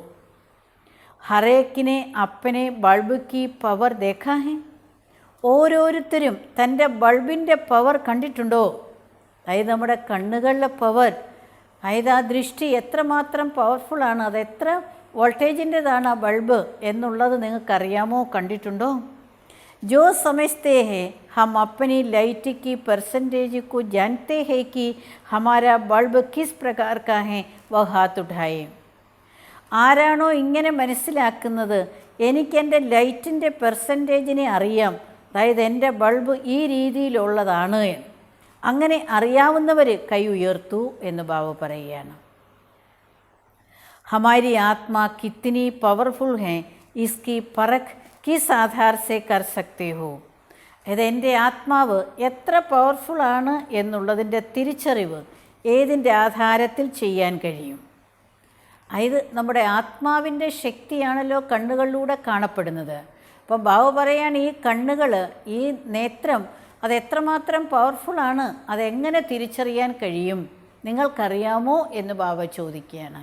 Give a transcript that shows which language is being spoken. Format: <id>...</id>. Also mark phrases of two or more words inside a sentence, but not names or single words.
<hi>हरेक ने अपने बल्ब की पावर देखा है.</hi> <ml>ഓരോരുത്തരും തൻ്റെ ബൾബിൻ്റെ പവർ കണ്ടിട്ടുണ്ടോ? അതായത് നമ്മുടെ കണ്ണുകളിലെ പവർ, അതായത് ആ ദൃഷ്ടി എത്രമാത്രം പവർഫുള്ളാണ്, അതെത്ര വോൾട്ടേജിൻ്റെതാണ് ആ ബൾബ് എന്നുള്ളത് നിങ്ങൾക്കറിയാമോ, കണ്ടിട്ടുണ്ടോ?</ml> <hi>जो समझते हैं हम अपनी लाइट की परसेंटेज को जानते हैं कि हमारा बल्ब किस प्रकार का है वह हाथ उठाए.</hi> <ml>ആരാണോ ഇങ്ങനെ മനസ്സിലാക്കുന്നത്, എനിക്കെൻ്റെ ലൈറ്റിൻ്റെ പെർസെൻറ്റേജിനെ അറിയാം, അതായത് എൻ്റെ ബൾബ് ഈ രീതിയിലുള്ളതാണ്, അങ്ങനെ അറിയാവുന്നവർ കൈ ഉയർത്തു എന്ന് ബാബ പറയുകയാണ്.</ml> <hi>हमारी आत्मा कितनी पावरफुल है इसकी परख किस आधार से कर सकते हो.</hi> <ml>അതായത് എൻ്റെ ആത്മാവ് എത്ര പവർഫുള്ളാണ് എന്നുള്ളതിൻ്റെ തിരിച്ചറിവ് ഏതിൻ്റെ ആധാരത്തിൽ ചെയ്യാൻ കഴിയും? അതായത് നമ്മുടെ ആത്മാവിൻ്റെ ശക്തിയാണല്ലോ കണ്ണുകളിലൂടെ കാണപ്പെടുന്നത്. അപ്പോൾ ബാബ പറയാണ്, ഈ കണ്ണുകൾ, ഈ നേത്രം അതെത്രമാത്രം പവർഫുള്ളാണ്, അതെങ്ങനെ തിരിച്ചറിയാൻ കഴിയും, നിങ്ങൾക്കറിയാമോ എന്ന് ബാബ ചോദിക്കുകയാണ്.</ml>